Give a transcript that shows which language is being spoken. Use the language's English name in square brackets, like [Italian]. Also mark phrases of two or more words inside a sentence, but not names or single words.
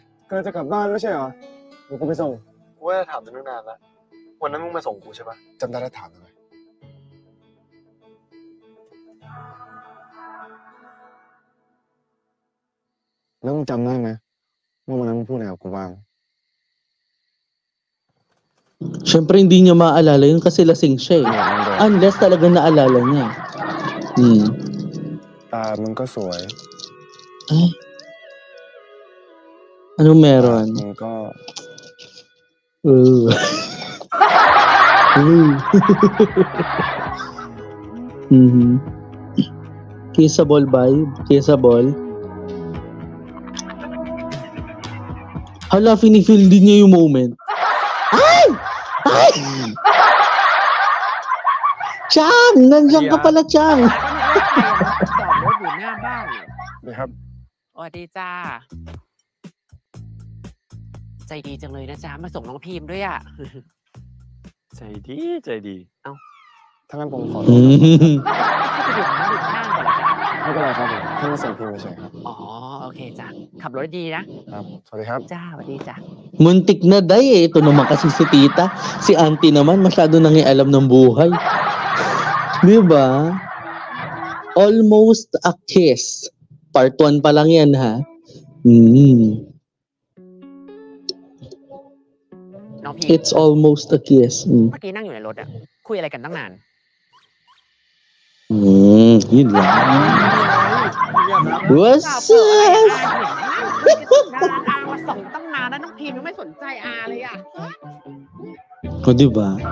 [Thai] ก็จะกลับบ้านไม่ใช่เหรอเดี๋ยวกูไปส่ง กูว่าจะถามตั้งนานแล้ววันนั้นมึงมาส่งกูใช่ปะ จำได้แล้วถามทำไมแล้วมึงจำได้ไหมว่าวันนั้นมึงพูดอะไรกับกูบ้าง [Filipino] Siyempre hindi niya maalala yun kasi lasing siya unless talagang naalala niya. [Thai] ตามึงก็สวย [Filipino] Anong meron? [Thai] มึงก็ [English] Kissable vibe, kissable. [Filipino] Hala, feel din niya yung moment. Ay! Chang! Nandiyan ka pala, Chang! [Thai] จอดรถอยู่หน้าบ้าน นะครับ สวัสดีจ้าใจดีจังเลยนะจ๊ะมาส่งน้องพิมด้วยอ่ะ ใจดี ถ้างั้นผมขอ เข้าไปดื่มน้ำดื่มข้างก่อนเหรอจ๊ะ ไม่เป็นไรครับผมแค่มาส่งพิมพ์เฉยๆครับ อ๋อโอเคจ้ะขับรถดีนะครับ สวัสดีครับ จ้าสวัสดีจ้ะ [Filipino] Muntik na day Ito naman kasi si tita. Si auntie naman masyado nangialam ng buhay. Diba? [English] Almost a Kiss. [Filipino] Part 1 pa lang yan, ha? [Thai] น้องพิม [English] It's almost a kiss. [Thai] เมื่อกี้นั่งอยู่ในรถอ่ะคุยอะไรกันตั้งนาน [Filipino] Yun lang. [English] What's [Thai] เปิดอะไร [English] up? [Thai] อามาส่งตั้งนานแล้วน้องพิมยังไม่สนใจอาเลยอ่ะ [Filipino] O, diba?